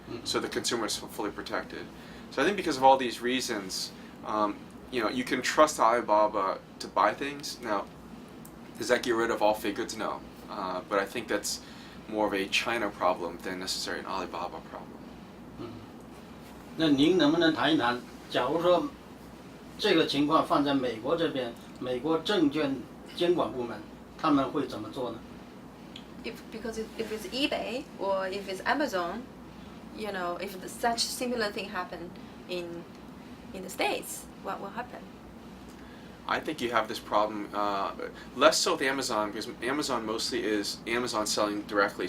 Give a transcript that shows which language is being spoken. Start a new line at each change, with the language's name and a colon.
English: So the consumer is fully protected. So I think because of all these reasons, you can trust Alibaba to buy things. Now, does that get rid of all fake goods? No. But I think that's more of a China problem than necessarily an Alibaba problem.
Chinese: 那您能不能谈一谈，假如说这个情况放在美国这边，美国证券监管部门他们会怎么做呢？
English: Because if it's eBay or if it's Amazon, if such similar thing happen in the States, what will happen? I think you have this problem less so with Amazon, because Amazon mostly is Amazon selling directly.